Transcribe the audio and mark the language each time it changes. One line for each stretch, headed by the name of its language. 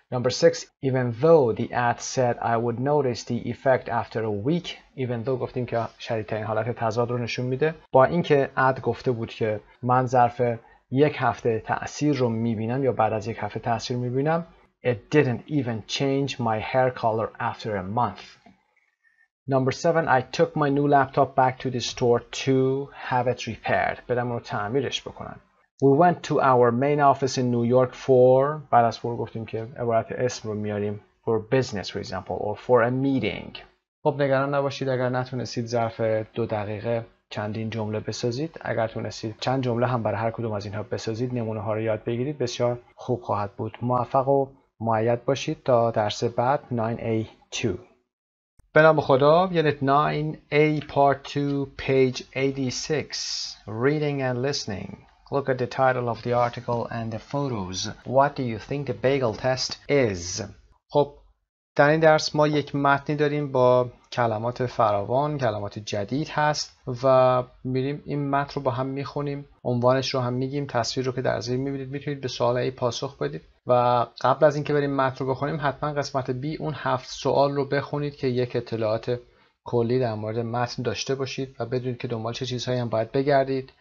English: Number 6, even though the ad said I would notice the effect after a week.
Persian: Even though گفتیم که شدیدترین حالت تضاد رو نشون میده. با اینکه اد گفته بود که من ظرف یک هفته تأثیر رو میبینم یا بعد از یک هفته تأثیر میبینم،
English: it didn't even change my hair color after a month. Number 7, I took my new laptop back to the store to have it repaired.
Persian: بدم رو تعمیرش بکنن.
English: We went to our main office in New York for،
Persian: بعد از for گفتیم که عبارت اسم رو میاریم،
English: for business for example or for a meeting.
Persian: خب نگران نباشید اگر نتونستید ظرف 2 دقیقه چندین جمله بسازید. اگر تونستید چند جمله هم برای هر کدوم از اینها بسازید، نمونه ها رو یاد بگیرید، بسیار خوب خواهد بود. موفق و مؤید باشید تا درس بعد 9A2. به نام خدا.
English: Unit 9A Part 2 Page 86 Reading and Listening. Look at the title of the article and the photos. What do you think the bagel test is?
Persian: خب در این درس ما یک متنی داریم با کلمات فراوان، کلمات جدید هست و میریم این متن رو با هم میخونیم، عنوانش رو هم میگیم، تصویر رو که در زیر میبینید میتونید به سوال A پاسخ بدید و قبل از اینکه بریم متن رو بخونیم حتما قسمت B اون 7 سوال رو بخونید که یک اطلاعات کلی در مورد متن داشته باشید و بدونید که دنبال چه چیزهایی هم باید بگردید.